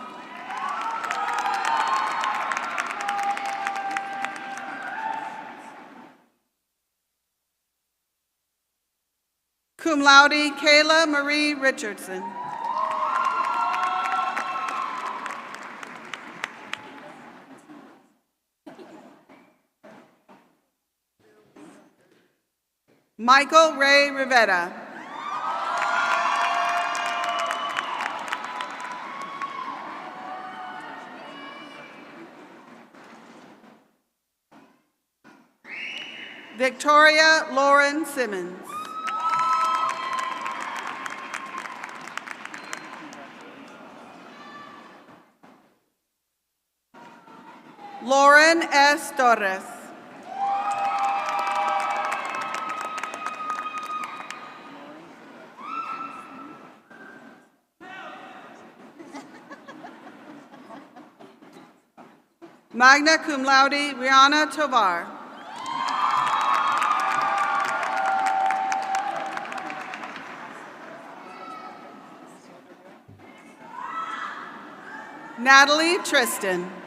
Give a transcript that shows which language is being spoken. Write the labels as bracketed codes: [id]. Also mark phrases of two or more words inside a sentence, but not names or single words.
[la] Cum laude, Kayla Marie Richardson. Michael Ray Rivera. Victoria Lauren Simmons. Lauren S. Torres. Magna cum laude, Rihanna Tovar. Natalie Tristan.